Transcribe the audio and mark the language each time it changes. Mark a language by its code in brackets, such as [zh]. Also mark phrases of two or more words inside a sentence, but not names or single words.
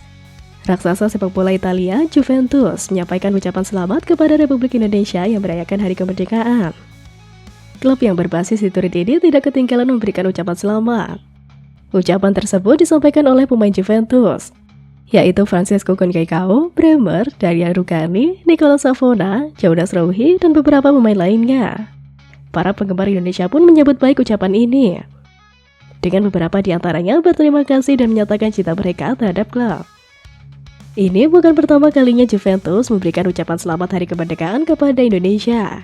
[id] Raksasa sepak bola Italia, Juventus, menyampaikan ucapan selamat kepada Republik Indonesia yang merayakan Hari Kemerdekaan. Klub yang berbasis di Turin ini tidak ketinggalan memberikan ucapan selamat. Ucapan tersebut disampaikan oleh pemain Juventus, yaitu Francesco Conceição, Bremer, Darian Rugani, Nicola Savona, Jonas Rouhi, dan beberapa pemain lainnya. Para penggemar Indonesia pun menyebut baik ucapan ini, dengan beberapa di antaranya berterima kasih dan menyatakan cinta mereka terhadap klub. Ini bukan pertama kalinya Juventus memberikan ucapan selamat Hari Kemerdekaan kepada Indonesia.